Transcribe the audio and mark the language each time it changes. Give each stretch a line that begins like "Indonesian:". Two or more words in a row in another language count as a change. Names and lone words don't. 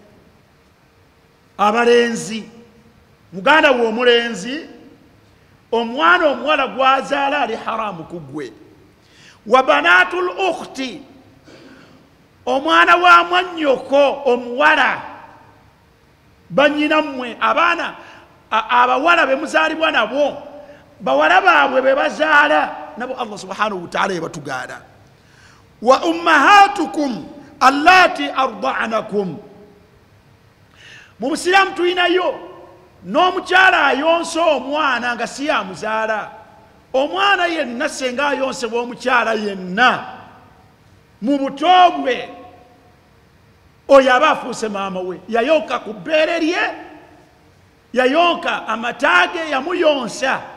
Ganda: abalenzi muganda we omulenzi omwana omuwala gwazaala ali haramu ku ggwe
Arabic: وبنات الأخت
Ganda: omwana wa mwannyoko omuwala banyina mmwe abaana abawala bemuzaalibwa nabo bawala baabwe bebazaala nabo Allah
Arabic: سبحانه وتعالى
Ganda: yebatugaana
Arabic: وأمهاتكم اللاتي أرضعنكم
Ganda: mu busiraamu tulinayo n'omukyala ayonsa omwana nga si yamuzaala omwana yenna senga ayonsebwa omukyala yenna mu buto bwe oyo aba afuuse maama we yayonka ku bbeere lye yayonka amataage yamuyonsa